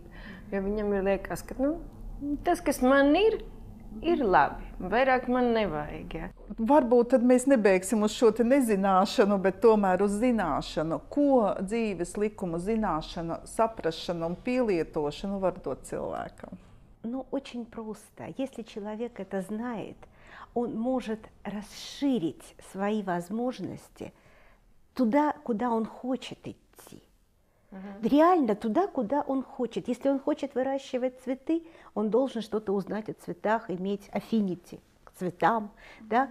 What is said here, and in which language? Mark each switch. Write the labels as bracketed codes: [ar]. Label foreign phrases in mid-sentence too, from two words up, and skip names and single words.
[lv] Jo viņam ir liekas, ka tas, kas man ir labi. Vairāk man nevajag. Ja? Varbūt tad mēs nebeigsim uz šo te nezināšanu, bet tomēr uz zināšanu. Ko dzīves likumu zināšana, saprašana un pielietošana var dot cilvēkam? [ru] Очень просто. Если человек это знает, он может расширить свои возможности туда, куда он хочет идти. Реально туда, куда он хочет. Если он хочет выращивать цветы, он должен что-то узнать о цветах, иметь affinity к цветам. Да?